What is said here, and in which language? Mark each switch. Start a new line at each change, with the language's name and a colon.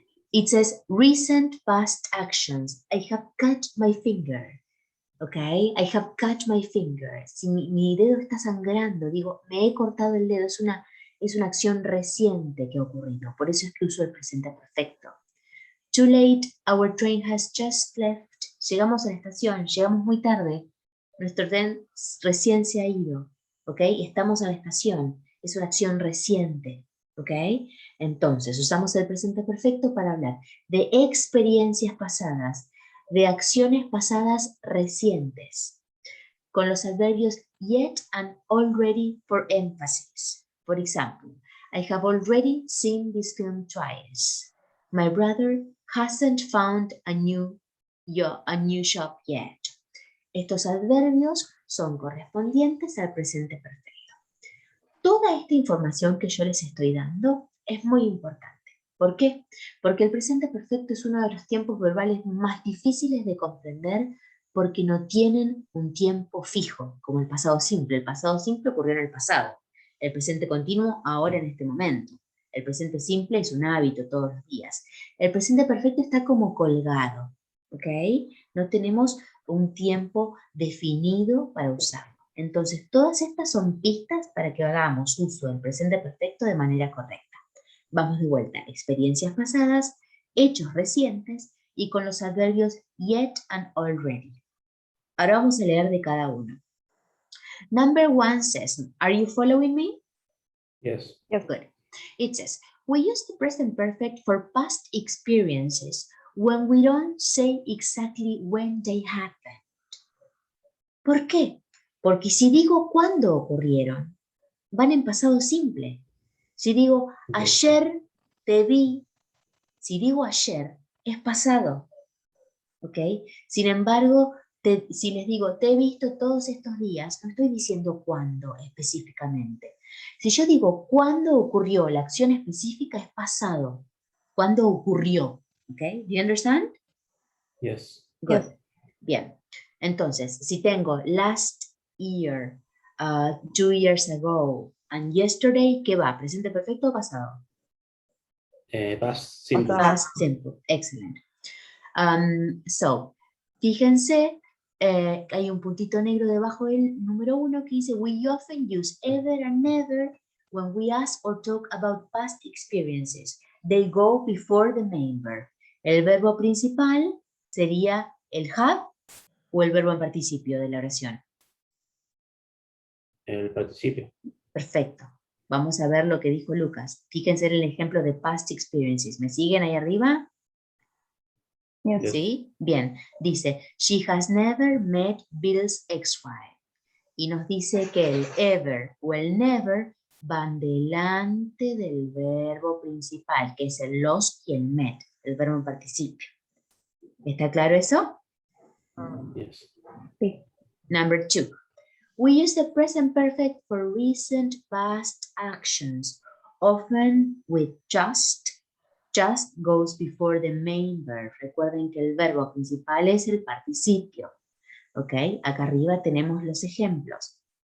English: It says recent past actions. I have cut my finger. Okay, I have cut my finger.
Spanish: Si mi dedo está sangrando, digo, me he cortado el dedo. Es una acción reciente que ha ocurrido. Por eso es que uso el presente perfecto.
English: Too late, our train has just left.
Spanish: Llegamos a la estación, llegamos muy tarde. Nuestro tren recién se ha ido. Ok, estamos en la estación. Es una acción reciente. Ok, entonces usamos el presente perfecto para hablar de experiencias pasadas, de acciones pasadas recientes, con los adverbios
English: yet and already for emphasis. For example, I have already seen this film twice. My brother hasn't found a new shop yet.
Spanish: Estos adverbios son correspondientes al presente perfecto. Toda esta información que yo les estoy dando es muy importante. ¿Por qué? Porque el presente perfecto es uno de los tiempos verbales más difíciles de comprender porque no tienen un tiempo fijo, como el pasado simple. El pasado simple ocurrió en el pasado. El presente continuo ahora en este momento. El presente simple es un hábito todos los días. El presente perfecto está como colgado, ¿ok? No tenemos un tiempo definido para usarlo. Entonces, todas estas son pistas para que hagamos uso del presente perfecto de manera correcta. Vamos de vuelta. Experiencias pasadas, hechos recientes y con los adverbios
English: yet and already.
Spanish: Ahora vamos a leer de cada uno.
English: Number 1 says, are you following me? Yes. Yes, good. It says, we use the present perfect for past experiences when we don't say exactly when they happened.
Spanish: ¿Por qué? Porque si digo cuándo ocurrieron, van en pasado simple. Si digo ayer te vi, si digo ayer, es pasado. ¿Ok? Sin embargo, si les digo te he visto todos estos días, no estoy diciendo cuándo específicamente. Si yo digo cuándo ocurrió la acción específica, es pasado. ¿Cuándo ocurrió? ¿Ok?
English: Do you understand? Yes. Good.
Spanish: Bien. Entonces, si tengo
English: last year, 2 years ago, and yesterday,
Spanish: ¿qué va? ¿Presente perfecto o pasado?
English: Past simple. Past simple. Excellent. So,
Spanish: fíjense, hay un puntito negro debajo del número 1 que dice,
English: we often use ever and never when we ask or talk about past experiences. They go before the main verb.
Spanish: El verbo principal sería el have o el verbo en participio de la oración. El participio. Perfecto. Vamos a ver lo que dijo Lucas. Fíjense en el ejemplo de past experiences. ¿Me siguen ahí arriba?
English: Yes.
Spanish: ¿Sí? Bien. Dice,
English: she has never met Bill's ex-wife.
Spanish: Y nos dice que el ever o el never van delante del verbo principal, que es el los y el met, el verbo en participio. ¿Está claro eso?
English: Yes.
Spanish: Sí.
English: Number 2. We use the present perfect for recent past actions, often with just. Just goes before the main verb.
Spanish: Recuerden que el verbo principal es el participio. ¿Ok? Acá arriba tenemos los ejemplos.